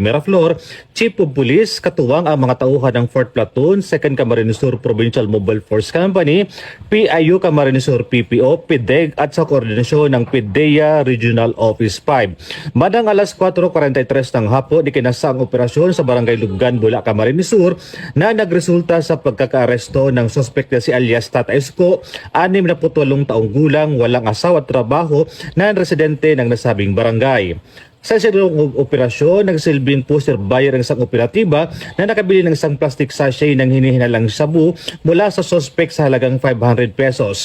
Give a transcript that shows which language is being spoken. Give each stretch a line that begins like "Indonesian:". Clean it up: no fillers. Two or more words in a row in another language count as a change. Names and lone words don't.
Filipino: Miraflor, Chief of Police, katuwang ang mga tauhan ng 4th Platoon, 2nd Camarines Sur Provincial Mobile Force Company, PIU Camarines Sur PPO, PIDEG at sa koordinasyon ng PIDEA Regional Office 5. Madang alas 4:43 ng hapon, ikinasa ang operasyon sa Barangay Lubgan, Bula, Camarines Sur na nagresulta sa pagkakaaresto ng suspect na si alias Tata Esko, 68 taong gulang, walang asawa at trabaho na residente ng nasabing barangay. Sa isinagawang operasyon, nagsilbing
English: poster buyer
Filipino: ang isang operatiba na nakabili ng isang
English: plastic sachet
Filipino: ng hinihinalang shabu mula sa suspect sa halagang 500 pesos.